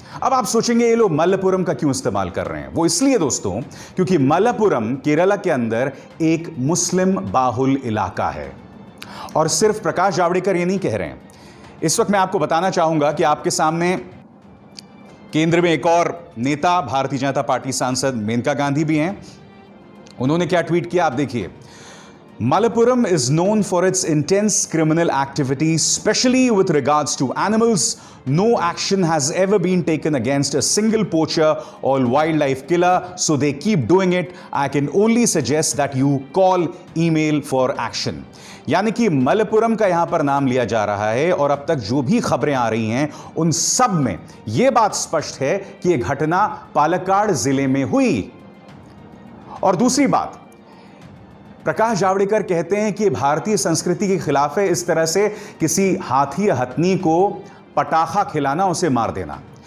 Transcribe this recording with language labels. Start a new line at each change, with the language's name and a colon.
Hindi: अब आप सोचेंगे ये लोग मल्लपुरम का क्यों इस्तेमाल कर रहे हैं? वो इसलिए दोस्तों, क्योंकि मल्लपुरम केरला के अंदर एक मुस्लिम बाहुल इलाका है। और सिर्फ प्रकाश जावड़ेकर ये नहीं कह रहे हैं। इस वक्त मैं आपको बताना चाहूंगा कि आपके सामने केंद्र में एक और नेता, भारतीय जनता पार्टी सांसद मेनका गांधी भी हैं। उन्होंने क्या ट्वीट किया, आप देखिए।
English: Malappuram is known for its intense criminal activity, especially with regards to animals. No action has ever been taken against a single poacher or wildlife killer, so they keep doing it. I can only suggest that you call, email for action.
Hindi: यानी कि मलप्पुरम का यहां पर नाम लिया जा रहा है, और अब तक जो भी खबरें आ रही हैं उन सब में यह बात स्पष्ट है कि यह घटना पालक्काड जिले में हुई। और दूसरी बात, प्रकाश जावड़ेकर कहते हैं कि भारतीय संस्कृति के खिलाफ है इस तरह से किसी हाथी या हथनी को पटाखा खिलाना, उसे मार देना।